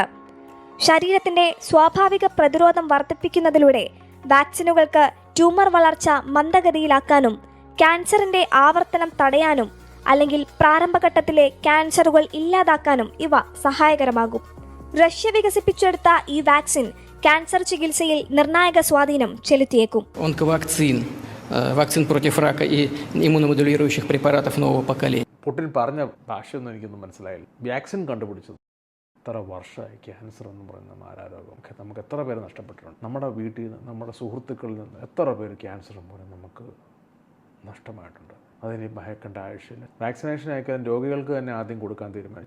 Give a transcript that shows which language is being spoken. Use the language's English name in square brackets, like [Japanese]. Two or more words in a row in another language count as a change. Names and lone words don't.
[Malayalam] ശരീരത്തിന്റെ സ്വാഭാവിക പ്രതിരോധം വർദ്ധിപ്പിക്കുന്നതിലൂടെ വാക്സിനുകൾക്ക് ട്യൂമർ വളർച്ച മന്ദഗതിയിലാക്കാനും ക്യാൻസറിന്റെ ആവർത്തനം തടയാനും അല്ലെങ്കിൽ പ്രാരംഭഘട്ടത്തിലെ ക്യാൻസറുകൾ ഇല്ലാതാക്കാനും ഇവ സഹായകരമാകും. റഷ്യ വികസിപ്പിച്ചെടുത്ത ഈ വാക്സിൻ ക്യാൻസർ ചികിത്സയിൽ നിർണായക സ്വാധീനം ചെലുത്തിയേക്കും. [Russian] Вакцин против рака и иммуномодулирующих препаратов нового поколения. [Malayalam] പുടിൻ പറഞ്ഞ ഭാഷയൊന്നും എനിക്കൊന്നും മനസ്സിലായില്ല. വാക്സിൻ കണ്ടുപിടിച്ചത് എത്ര വർഷമായി ക്യാൻസർ എന്ന് പറയുന്ന മാരാരോഗം നമുക്ക് എത്ര പേര് നഷ്ടപ്പെട്ടിട്ടുണ്ട്. നമ്മുടെ വീട്ടിൽ നിന്ന്, നമ്മുടെ സുഹൃത്തുക്കളിൽ നിന്ന് എത്ര പേര് ക്യാൻസർ മൂലം നമുക്ക് നഷ്ടമായിട്ടുണ്ട്. അതിന് ഭയക്കേണ്ട ആവശ്യമില്ല. വാക്സിനേഷൻ അയക്കാൻ രോഗികൾക്ക് തന്നെ ആദ്യം കൊടുക്കാൻ തീരുമാനിച്ചു.